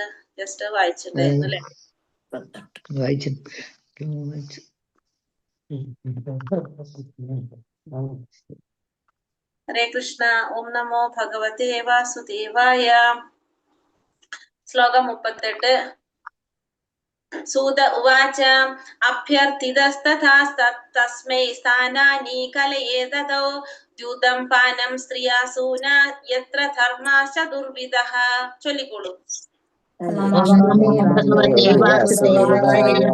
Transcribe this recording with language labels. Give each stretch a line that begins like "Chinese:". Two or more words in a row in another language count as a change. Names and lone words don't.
Malayalam: ജസ്റ്റ് വായിച്ചിട്ടുണ്ടായിരുന്നു അല്ലെ? ഹരേ കൃഷ്ണ.
Sanskrit: ഓം നമോ ഭഗവതേ വാസുദേവായ.
Malayalam: ശ്ലോകം 38.
Sanskrit: सूत उवाच अभ्यर्थितस्तथा तस्मै स्थानानि कलये ददौ द्यूतं पानं स्त्रिया सूना यत्र धर्माश्च दुर्विधः चൊല്ലിക്കോളൂ ഭഗവതേ വാസുദേവായ